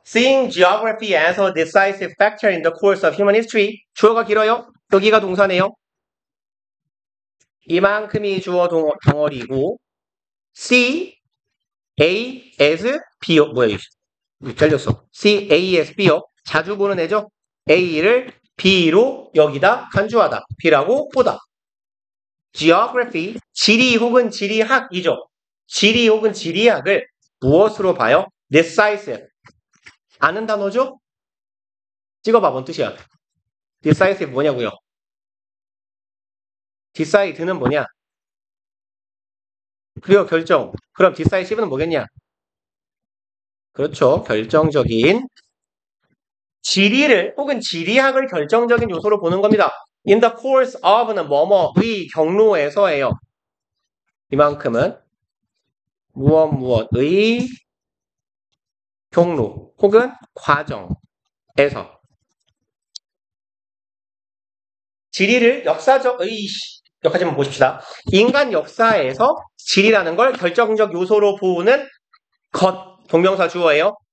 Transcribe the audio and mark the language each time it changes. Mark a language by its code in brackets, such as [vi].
[en] Seeing geography as a decisive factor in the course of human history. [ko] 주어가 길어요. 여기가 동사네요. 이만큼이 주어 덩어리고 C, A, S, B요. 뭐야 이거 잘렸어. C, A, S, B요. 자주 보는 애죠. A를 B로 여기다 간주하다. B라고 보다. Geography, 지리 혹은 지리학이죠. 지리 혹은 지리학을 무엇으로 봐요? Decisive. 아는 단어죠? 찍어봐. 뭔 뜻이야? Decisive 뭐냐고요? Decide는 뭐냐? 그리고 결정. 그럼 decisive는 뭐겠냐? 그렇죠. 결정적인 지리를 혹은 지리학을 결정적인 요소로 보는 겁니다. In the course of 는 뭐뭐의 경로에서예요. 이만큼은 무엇의 경로 혹은 과정에서 지리를 여기까지만 보십시다. 인간 역사에서 지리라는 걸 결정적 요소로 보는 것 동명사 주어예요.